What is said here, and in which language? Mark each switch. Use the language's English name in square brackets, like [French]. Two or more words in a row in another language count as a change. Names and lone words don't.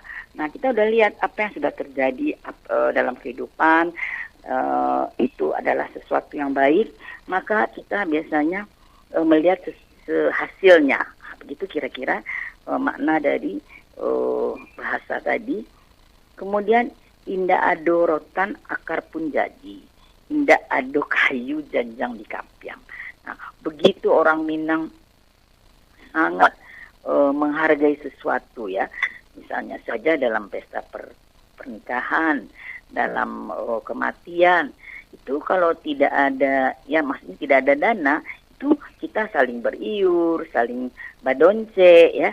[Indonesian] Nah, kita udah lihat apa yang sudah terjadi dalam kehidupan, itu adalah sesuatu yang baik, maka kita biasanya melihat hasilnya. Begitu kira-kira makna dari bahasa tadi. [Minangkabau] Kemudian indah ado rotan akar pun jadi, indah ado kayu janjang di kampiang. [Indonesian] Nah, begitu orang Minang sangat menghargai sesuatu ya, misalnya saja dalam pesta pernikahan, dalam kematian, itu kalau tidak ada, ya maksudnya tidak ada dana, itu kita saling beriur, saling badonce ya.